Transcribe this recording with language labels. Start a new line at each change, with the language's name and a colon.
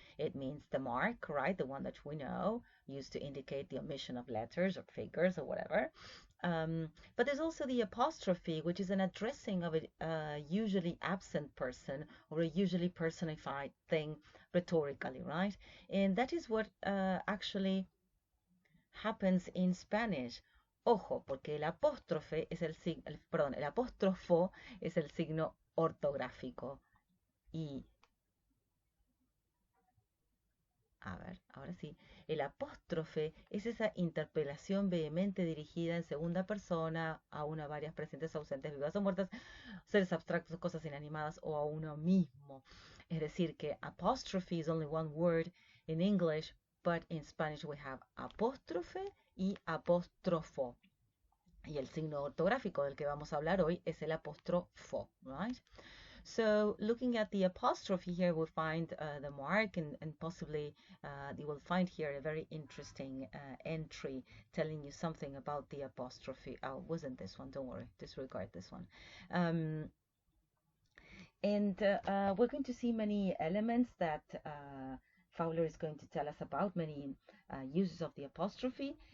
English: It means the mark, right? The one that we know, used to indicate the omission of letters or figures or whatever. But there's also the apostrophe, which is an addressing of a usually absent person or a usually personified thing rhetorically, right? And that is what actually happens in Spanish.
Spanish: Ojo, porque el apóstrofe es perdón, el apóstrofo es el signo ortográfico. Y a ver, ahora sí. El apóstrofe es esa interpelación vehemente dirigida en segunda persona a una, varias, presentes, ausentes, vivas o muertas, seres abstractos, cosas inanimadas o a uno mismo. Es decir, que
English: apostrophe is only one word in English, but in Spanish we have apóstrofe y apóstrofo.
Spanish: Y el signo ortográfico del que vamos a hablar hoy es el apóstrofo, right?
English: So looking at the apostrophe here, we'll find the mark and possibly you will find here a very interesting entry telling you something about the apostrophe. Oh, wasn't this one? Don't worry, disregard this one. And we're going to see many elements that Fowler is going to tell us about, many uses of the apostrophe.